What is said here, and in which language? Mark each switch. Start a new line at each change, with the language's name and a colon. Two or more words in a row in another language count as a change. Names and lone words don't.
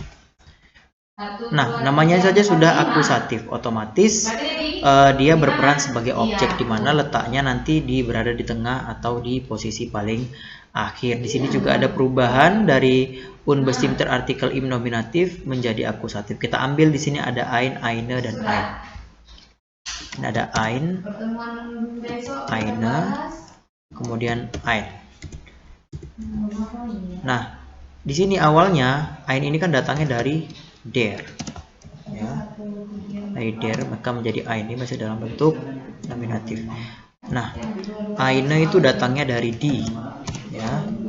Indonesian: Nah, namanya saja sudah akusatif, otomatis dia berperan sebagai objek, di mana letaknya nanti berada di tengah atau di posisi paling akhir. Di sini juga ada perubahan dari
German: unbestimmter artikel im
Indonesian: nominatif menjadi akusatif. Kita ambil di sini ada
German: ein, eine,
Indonesian: dan ein. Ini ada
German: ein, eine,
Indonesian: kemudian ein. Nah, di sini awalnya ein ini kan datangnya dari der, ya, dari der, maka menjadi ein, ini masih dalam bentuk nominatif. Nah, eine itu datangnya dari die, ya.